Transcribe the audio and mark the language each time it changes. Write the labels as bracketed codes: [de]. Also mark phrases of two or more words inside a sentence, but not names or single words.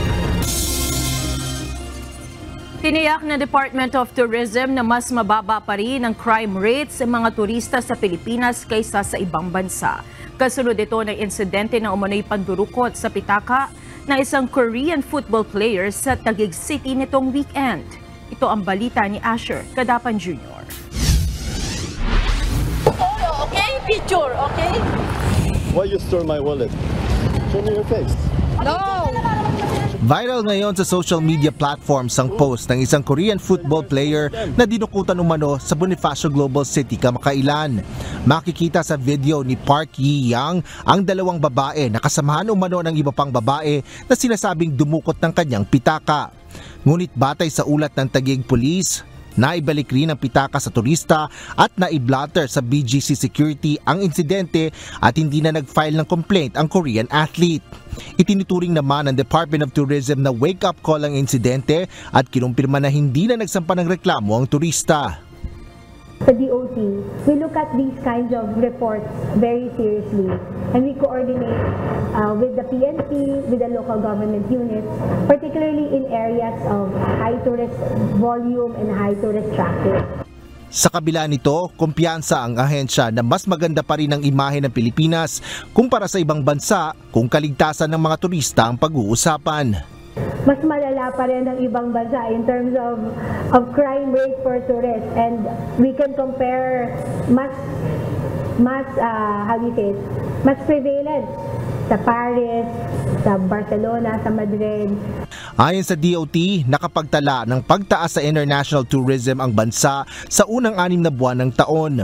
[tl] Tiniyak ng Department of Tourism na mas mababa pa rin ang crime rates sa mga turista sa Pilipinas kaysa sa ibang bansa. Kasunod ito ng insidente na umano'y pandurukot sa pitaka ng isang [en] Korean football player [tl] sa Taguig City nitong weekend. Ito ang balita ni Asher Kadapan Jr. [en] Okay, picture, okay? Why you store my wallet? Show me your face. No! [tl] Viral ngayon sa [en] social media platforms [tl] ang post ng isang [en] Korean football player [tl] na dinukutan umano sa Bonifacio Global City kamakailan. Makikita sa video ni Park Yi-yang ang dalawang babae na kasamahan umano ng iba pang babae na sinasabing dumukot ng kanyang pitaka. Ngunit batay sa ulat ng Taguig Police, naibalik rin ang pitaka sa turista at naiblatter sa BGC Security ang insidente at hindi na nag-file ng complaint ang [en] Korean athlete. [tl] Itinuturing naman ng Department of Tourism na [en] wake-up call [tl] ang insidente at kinumpirma na hindi na nagsampa ng reklamo ang turista. [en] Sa DOT, we look at these kinds of reports very seriously and we coordinate with the PNP, with the local government units, particularly in areas of high tourist volume and high tourist traffic. [tl] Sa kabila nito, kumpiyansa ang ahensya na mas maganda pa rin ang imahe ng Pilipinas kumpara sa ibang bansa kung kaligtasan ng mga turista ang pag-uusapan. Mas malala pa rin ang ibang bansa [en] in terms of crime rate for tourists, and we can compare [tl] mas prevalent sa Paris, sa Barcelona, sa Madrid. Ayon sa DOT, nakapagtala ng pagtaas sa [en] international tourism [tl] ang bansa sa unang 6 na buwan ng taon.